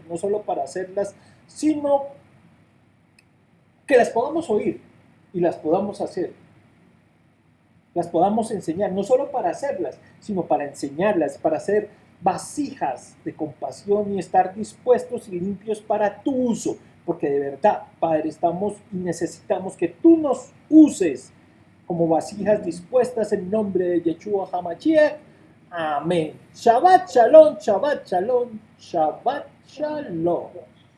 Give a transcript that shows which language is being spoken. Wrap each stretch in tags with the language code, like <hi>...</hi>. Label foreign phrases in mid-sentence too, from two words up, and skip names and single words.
<es>no solo para hacerlas, sino que las podamos oír y las podamos hacer, las podamos enseñar, no solo para hacerlas, sino para enseñarlas, para ser vasijas de compasión y estar dispuestos y limpios para tu uso, porque de verdad, Padre, estamos y necesitamos que tú nos uses como vasijas dispuestas en nombre de Yeshua HaMashiach. Amén.</es> <he>שבת שלום, שבת שלום, שבת שלום.</he>